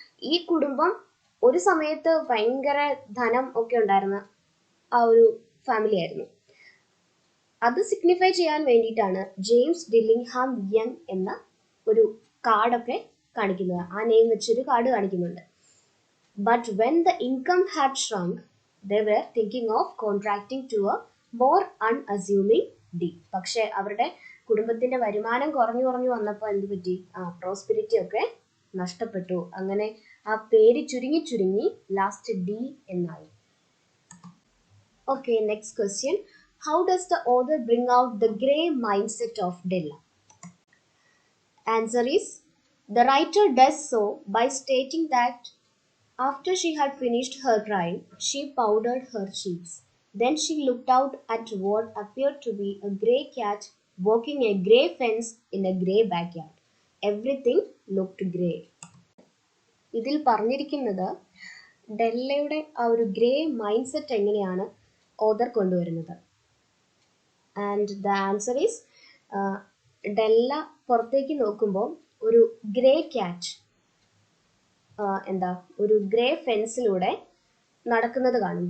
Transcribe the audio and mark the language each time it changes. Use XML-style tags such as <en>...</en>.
<ml>ഈ കുടുംബം ഒരു സമയത്ത് ഭയങ്കര ധനം ഒക്കെ ഉണ്ടായിരുന്ന ആ ഒരു ഫാമിലി ആയിരുന്നു. അത് സിഗ്നിഫൈ ചെയ്യാൻ വേണ്ടിയിട്ടാണ് ജെയിംസ് ഡില്ലിംഗ്ഹാം യങ് എന്ന ഒരു കാർഡൊക്കെ കാണിക്കുന്നത്. ആ നെയിം വെച്ചൊരു കാർഡ് കാണിക്കുന്നുണ്ട്.</ml> <en>But when the income had shrunk, they were thinking of contracting to a more unassuming deed.</en> <ml>പക്ഷെ അവരുടെ കുടുംബത്തിന്റെ വരുമാനം കുറഞ്ഞു വന്നപ്പോൾ എന്ത് പറ്റി? പ്രോസ്പെരിറ്റി ഒക്കെ നഷ്ടപ്പെട്ടു. അങ്ങനെ ആ പേര് ചുരുങ്ങി ലാസ്റ്റ് ഡി എന്നായി.</ml> <en>Okay, next question: How does the author bring out the grey mindset of Della? Answer is, the writer does so by stating that after she had finished her crying, she powdered her cheeks. Then she looked out at what appeared to be a grey cat walking a grey fence in a grey backyard. Everything looked grey.</en> <ml>ഇതിൽ പറഞ്ഞിരിക്കുന്നത് ഡെല്ലയുടെ ആ ഒരു grey mind set എങ്ങനെയാണ് author കൊണ്ടുവരുന്നത്.</ml> <en>and the answer is,</en> <ml>ഡെല്ല പുറത്തേക്ക് നോക്കുമ്പോൾ ഒരു grey cat ഒരു ഗ്രേ ഫെൻസിലൂടെ നടക്കുന്നത് കാണും.</ml>